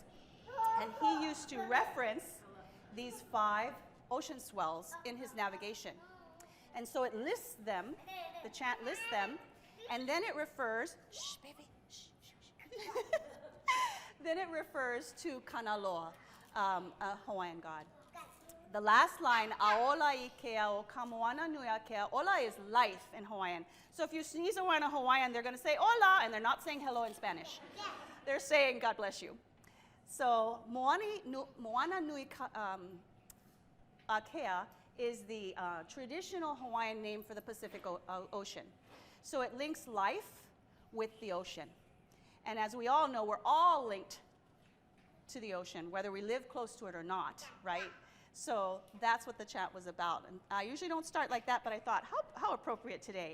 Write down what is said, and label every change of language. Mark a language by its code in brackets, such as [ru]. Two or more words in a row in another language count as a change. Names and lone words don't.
[en] And he used to reference these 5 ocean swells in his navigation. And so it lists them, the chant lists them, and then it refers, shh, baby, shh, shh, shh. Then it refers to Kanaloa, a Hawaiian god. The last line, [haw] aola I kea o kamoana nuia kea, [en] ola is life in Hawaiian. So if you sneeze around in Hawaiian, they're going to say ola, and they're not saying hello in Spanish. They're saying God bless you. So moana nui Akea is the traditional Hawaiian name for the Pacific Ocean. So it links life with the ocean. And as we all know, we're all linked to the ocean, whether we live close to it or not, right? So that's what the chant was about. And I usually don't start like that, but I thought, how appropriate today.